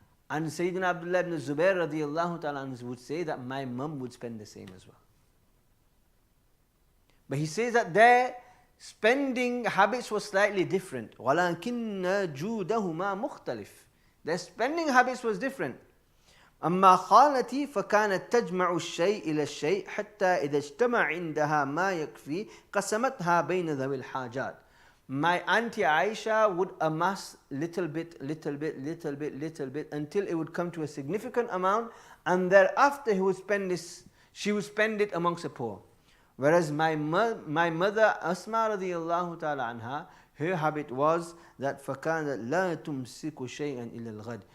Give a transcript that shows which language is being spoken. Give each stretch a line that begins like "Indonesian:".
English: And Sayyidina Abdullah ibn Zubair radiallahu ta'ala anha would say that my mum would spend the same as well. But he says that their spending habits were slightly different.
Arabic: وَلَكِنَّ جُودَهُمَا مُخْتَلِفٌ.
English: Their spending habits was different.
Arabic: أما خالتي فكانت تجمع الشيء إلى الشيء حتى إذا اجتمع عندها ما يكفي قسمتها بين ذوي الحاجات.
English: My auntie Aisha would amass little bit until it would come to a significant amount, and thereafter she would spend it amongst the poor. Whereas my mother Asma radiallahu ta'ala anha, her habit was that
Arabic: فَكَانَتْ لَا تُمْسِكُ شَيْئًا إِلَّا الْغَدِ.